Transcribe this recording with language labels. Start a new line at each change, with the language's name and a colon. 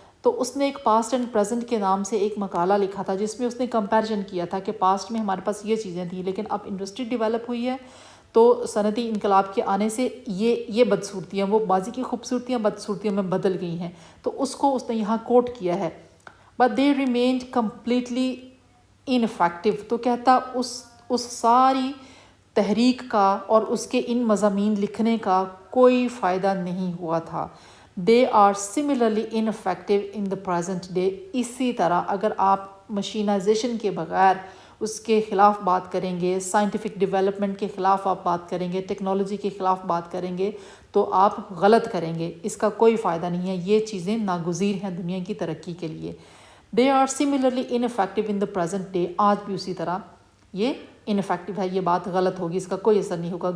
Urdu: تو اس نے ایک پاسٹ اینڈ پریزنٹ کے نام سے ایک مقالہ لکھا تھا جس میں اس نے کمپیریزن کیا تھا کہ پاسٹ میں ہمارے پاس یہ چیزیں تھیں, لیکن اب انڈسٹری ڈیولپ ہوئی ہے تو صنعتی انقلاب کے آنے سے یہ بدصورتیاں, وہ ماضی کی خوبصورتیاں بدصورتیوں میں بدل گئی ہیں. تو اس کو اس نے یہاں کوٹ کیا ہے.
English: But they remained completely ineffective.
Urdu: تو کہتا اس ساری تحریک کا اور اس کے ان مضامین لکھنے کا کوئی فائدہ نہیں ہوا تھا.
English: They are similarly ineffective in the present day.
Urdu: اسی طرح اگر آپ مشینائزیشن کے بغیر اس کے خلاف بات کریں گے, سائنٹیفک ڈیولپمنٹ کے خلاف آپ بات کریں گے, ٹیکنالوجی کے خلاف بات کریں گے, تو آپ غلط کریں گے. اس کا کوئی فائدہ نہیں ہے. یہ چیزیں ناگزیر ہیں دنیا کی ترقی کے لیے.
English: They are similarly ineffective in the present day.
Urdu: آج بھی اسی طرح یہ انفیکٹو ہے, یہ بات غلط ہوگی, اس کا کوئی اثر نہیں ہوگا.